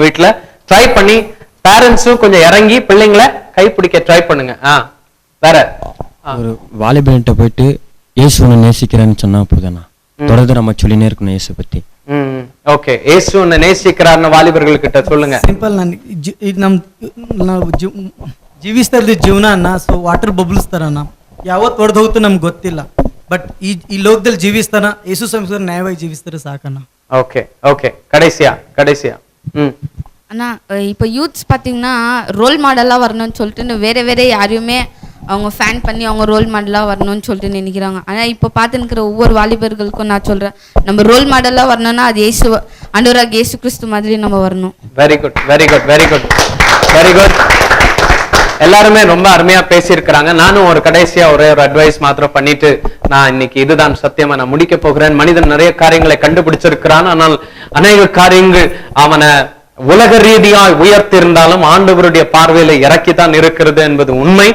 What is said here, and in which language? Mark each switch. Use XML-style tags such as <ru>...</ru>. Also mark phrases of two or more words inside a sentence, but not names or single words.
<ta>வீட்டுல ட்ரை பண்ணி பேரண்ட்ஸும் கொஞ்சம் இறங்கி பிள்ளைங்களை கைப்பிடிக்க ட்ரை பண்ணுங்க. வேற ஒரு வாலிபன்கிட்ட போயிட்டு இயேசுவை நேசிக்கிறேன்னு சொன்னா போதும்னா தொடர்ந்து நம்ம சொல்லினே இருக்கணும் இயேசு பத்தி. ஓகே, இயேசுவை நேசிக்கிறார்னு வாலிபர்கள் கிட்ட சொல்லுங்க.</ta> <kn>ಸಿಂಪಲ್ ನಾವು ಜೀವಿಸ್ತಾ ಜೀವನ ಅನ್ನ</kn> <en>so water bubbles</en> <kn>ತರನ ಯಾವತ್ತು ಹೊಡೆದು ಹೋಗ್ತು ನಮ್ಗೆ ಗೊತ್ತಿಲ್ಲ. ಬಟ್ ಈ ಲೋಕದಲ್ಲಿ ಜೀವಿಸ್ತಾನ ಯೇಸು ಸಂಸ್ಕಾರ ನ್ಯಾಯವಾಗಿ ಜೀವಿಸ್ತಾರೆ ಸಾಕಣ್ಣ.</kn> <en>okay okay,</en> <ta>கடைசியா அண்ணா இப்போ யூத்ஸ் பார்த்தீங்கன்னா</ta> <en>role modelஆக</en> <ta>வரணும்னு சொல்லிட்டு வேற யாரையுமே அவங்க ஃபேன் பண்ணி அவங்க</ta> <en>role modelஆக</en> <ta>வரணும்னு சொல்லிட்டு நினைக்கிறாங்க. ஆனால் இப்போ பார்த்து இருக்கிற ஒவ்வொரு வாலிபர்களுக்கும் நான் சொல்கிறேன், நம்ம</ta> <en>role modelஆக</en> <ta>வரணும்னா அது ஆண்டவராக இயேசு கிறிஸ்து மாதிரி நம்ம வரணும்.</ta> <en>very good, very good, very good, very good.</en> <ta>எல்லாருமே ரொம்ப அருமையா பேசியிருக்கிறாங்க. நானும் ஒரு கடைசியா ஒரே ஒரு அட்வைஸ் மாத்திரம் பண்ணிட்டு நான் இன்னைக்கு இதுதான் சத்தியமா நான் முடிக்க போகிறேன். மனிதன் நிறைய காரியங்களை கண்டுபிடிச்சிருக்கிறான், ஆனால் அநேக காரியங்கள் அவனை உலக ரீதியாய் உயர்த்திருந்தாலும் ஆண்டவருடைய பார்வையில இறக்கித்தான் இருக்கிறது என்பது உண்மை.</ta>